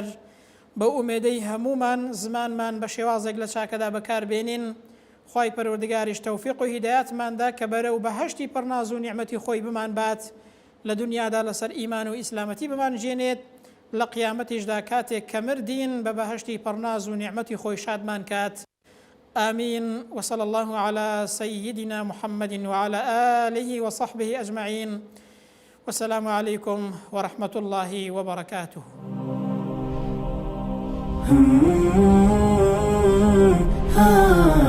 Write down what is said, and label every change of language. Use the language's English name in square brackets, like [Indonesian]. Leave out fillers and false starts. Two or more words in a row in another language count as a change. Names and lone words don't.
[Central Kurdish] بە ئومێدەی هەمومان زمانمان بە شێوازێک لە چاکەدا بەکاربێنین. خوای پەروەردگاریش تەوفیق و هیدایەتماندا کە بەرەو بەهەشتی پڕناز و نیعمەتی خۆی بمان بات، لە دنیادا لەسەر ئیمان و ئیسلامەتی بمان ژێنێت، لە قیامەتیشدا کاتێک کە مردین بە بەهەشتی پڕناز و نیعمەتی خۆی شادمان کات. [Arabic] آمين. وصلى الله على سيدنا محمد وعلى آله وصحبه أجمعين. والسلام عليكم ورحمة الله وبركاته.